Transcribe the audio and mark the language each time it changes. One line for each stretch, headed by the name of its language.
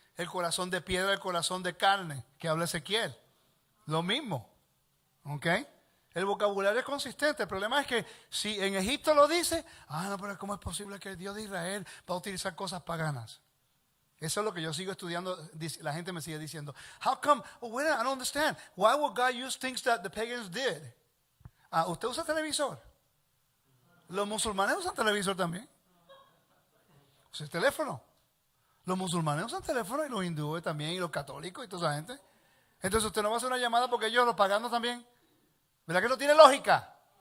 Spanish: El corazón de piedra, el corazón de carne, que habla Ezequiel. Lo mismo. ¿Ok? El vocabulario es consistente. El problema es que si en Egipto lo dice, no, pero ¿cómo es posible que el Dios de Israel va a utilizar cosas paganas? Eso es lo que yo sigo estudiando. La gente me sigue diciendo,
English: how come? I don't understand. Why would God use things that the pagans did?
Spanish: ¿Usted usa televisor? Los musulmanes usan televisor también. Usa el teléfono. Los musulmanes usan teléfono y los hindúes también y los católicos y toda esa gente. Entonces usted no va a hacer una llamada porque ellos los paganos también. ¿Verdad que no tiene lógica?